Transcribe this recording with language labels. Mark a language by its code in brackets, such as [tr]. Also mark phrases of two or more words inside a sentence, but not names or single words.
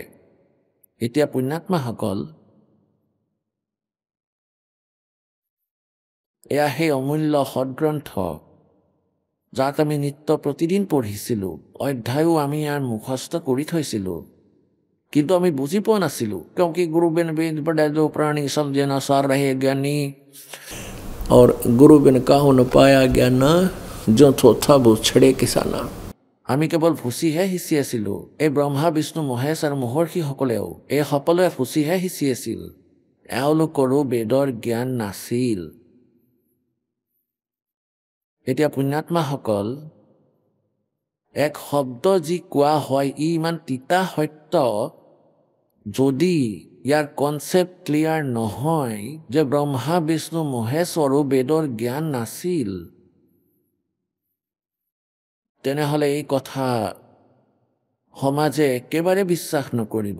[as] এতিয়া পুণ্যাত্মাসকল এয়া সেই অমূল্য সদগ্ৰন্থ যাক আমি নিত্য প্ৰতিদিন পঢ়িছিলোঁ, অধ্যায়ো আমি ইয়াৰ মুখস্থ কৰি থৈছিলোঁ, কিন্তু আমি বুজি পোৱা নাছিলোঁ। [hi] क्योंकि गुरु बिन वेद पढ़े जो प्राणी समझे न सार रहे ज्ञानी, और गुरु बिन काहू न पाया ज्ञान, जो थोथा वो छड़े किसाना। [as] আমি কেৱল ভুচিহে সিঁচি আছিলোঁ। এই ব্ৰহ্মা বিষ্ণু মহেশ আৰু মহৰ্ষিসকলেও এই সকলোৱে ভুচিহে সিঁচি আছিল, এওঁলোকৰো বেদৰ জ্ঞান নাছিল। এতিয়া পুণ্যাত্মাসকল এক শব্দ যি কোৱা হয় ই ইমান তিতা সত্য, যদি ইয়াৰ [en] concept clear [as] নহয় যে ব্ৰহ্মা বিষ্ণু মহেশ্বৰো বেদৰ জ্ঞান নাছিল, তেনেহ'লে এই কথা সমাজে একেবাৰে বিশ্বাস নকৰিব।